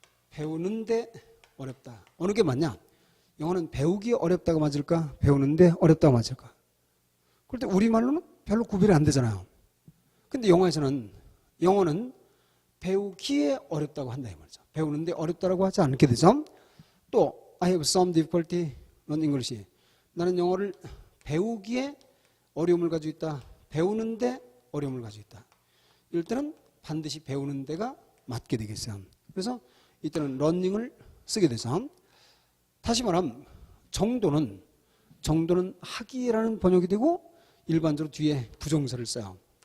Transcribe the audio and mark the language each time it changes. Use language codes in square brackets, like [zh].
[ko] 배우는데 어렵다. 어느 게 맞냐? 영어는 배우기에 어렵다가 맞을까? 배우는데 어렵다가 맞을까? 그럴 때 우리말로는 별로 구별이 안 되잖아요. 근데 영어에서는 영어는 배우기에 어렵다고 한다 이 말이죠. 배우는데 어렵다라고 하지 않게 되죠. [en] 또 I have some difficulty in English. [ko] 나는 영어를 배우기에 어려움을 가지고 있다. 배우는데 어려움을 가지고 있다. 이럴 때는 반드시 배우는 데가 맞게 되겠어요. 그래서 이때는 learning을 쓰게 되죠. 다시 말하면 정도는 하기라는 번역이 되고 일반적으로 뒤에 부정사를 써요.